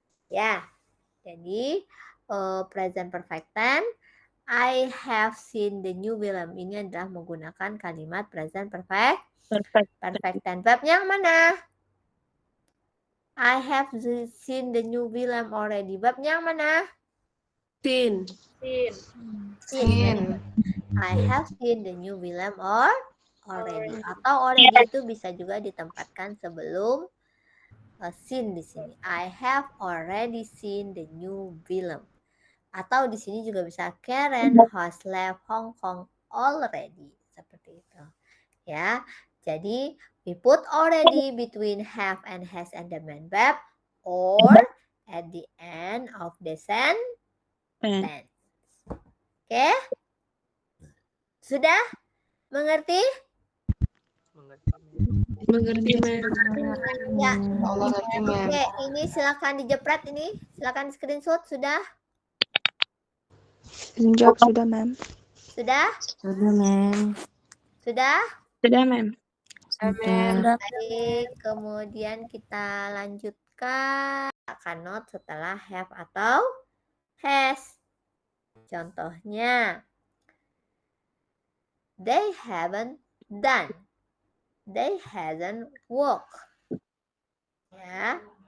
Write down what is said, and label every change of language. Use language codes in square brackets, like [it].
[id] Ya, jadi present perfect tense [en] I have seen the new film [id] ini adalah menggunakan kalimat present perfect tense. Verbnya yang mana? [en] I have seen the new film already. [id] Verbnya yang mana? [en] Seen. I have seen the new film already. [id] Atau already itu bisa juga ditempatkan sebelum seen di sini. [en] I have already seen the new film. [id] Atau di sini juga bisa [en] Karen has left Hong Kong already. [id] Seperti itu. Ya. [en] Jadi we put already between have and has and the main verb or at the end of the sentence. [id] Oke? Sudah? Mengerti? Mengerti, ma'am. Ya. Mengerti, ma'am. Oke, ini silakan dijepret ini. Silakan screenshot sudah? Menjawab sudah, ma'am. Sudah? Sudah, ma'am. Sudah? Sudah, ma'am. Baik, kemudian kita lanjutkan akan not setelah have atau has. [en] Contohnya, they haven't done. They hasn't walked. Ya.